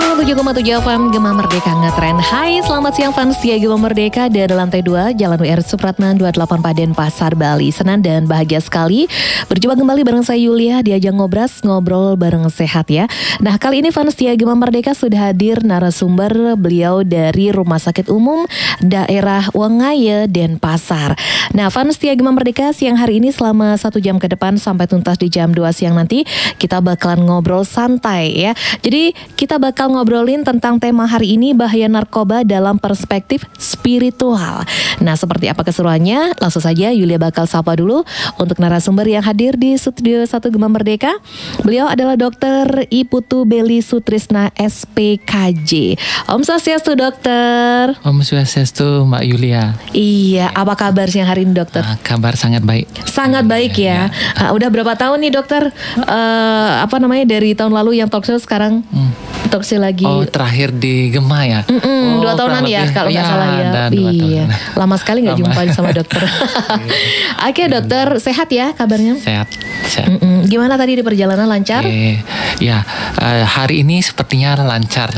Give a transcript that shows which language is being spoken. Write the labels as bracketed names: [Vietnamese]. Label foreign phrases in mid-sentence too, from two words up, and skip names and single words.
[Indonesian] 97,7 FM Gema Merdeka Ngetren. Hai, selamat siang fans setia Gema Merdeka dari lantai 2 Jalan WR Supratman 28 Paden Pasar Bali. Senang dan bahagia sekali berjumpa kembali bareng saya Yulia di ajang ngobras ngobrol bareng sehat ya. Nah, kali ini fans setia Gema Merdeka sudah hadir narasumber, beliau dari Rumah Sakit Umum Daerah Wangaya Denpasar. Nah, fans setia Gema Merdeka siang hari ini selama 1 jam ke depan sampai tuntas di jam 2 siang nanti kita bakalan ngobrol santai ya. Jadi kita bakal ngobrolin tentang tema hari ini, bahaya narkoba dalam perspektif spiritual. Nah, seperti apa keseruannya? Langsung saja Yulia bakal sapa dulu untuk narasumber yang hadir di Studio 1 Gema Merdeka. Beliau adalah Dr. Iputu Beli Sutrisna SPKJ. [Sanskrit] Om Swastiastu [Indonesian] dokter. [Sanskrit] Om Swastiastu [Indonesian] Mbak Yulia. Iya, apa kabar siang hari ini dokter? Kabar sangat baik. Sangat baik ya. Udah berapa tahun nih dokter? Dari tahun lalu yang [English] talk show, [Indonesian] sekarang [English] talk show [Indonesian] lagi. Oh, terakhir di Gema ya? 2 tahunan ya kalau nggak salah ya. Iya, lama sekali nggak jumpa sama dokter. Oke dokter, sehat ya kabarnya? Sehat. Gimana tadi di perjalanan, lancar? Hari ini sepertinya lancar.